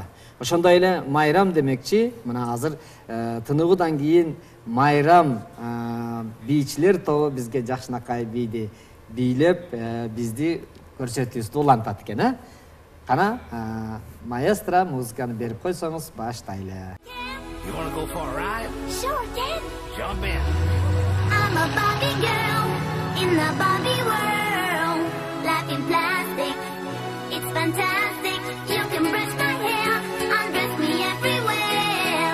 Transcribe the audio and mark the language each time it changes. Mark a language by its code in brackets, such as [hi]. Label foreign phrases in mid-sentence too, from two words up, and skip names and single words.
[ky] Ошондой эле Майрам демекчи, мына азыр тыныгуудан кийин Майрам бийчилер тобу бизге жакшынакай бийди бийлеп бизди көрсөтүүбүздү улантат экен, Кана, маэстро, музыканы берип койсоңуз, баштайлы. [en] You wanna go for a ride? Sure, Dad. Jump in. I'm a Barbie girl in the Barbie world. Life in plastic, it's fantastic. You can brush my hair, undress me everywhere.